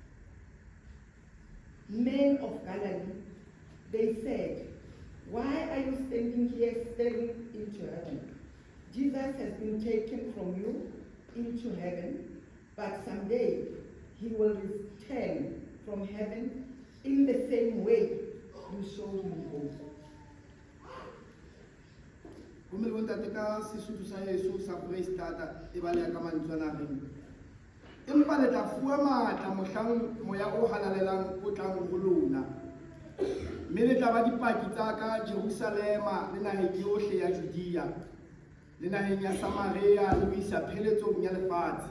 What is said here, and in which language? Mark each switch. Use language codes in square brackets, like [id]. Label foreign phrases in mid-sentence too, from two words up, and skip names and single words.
[en] Men of Galilee, They said, "Why are you standing here staring into heaven? Jesus has been taken from you into heaven, but someday he will return from heaven in the same way you saw him go." [st] Come le bontate ka Sesotho sa Yesu sa Foreisetata e baleha ka mantswana a reng, empa le tla fuwa matla mohlang moya o halalelang o tlang ho lona, mme le tla ba dipaki tsa ka Jerusalema le naheng yohle ya Judea le naheng ya Samaria le ho isa pheletsong ya lefatshe.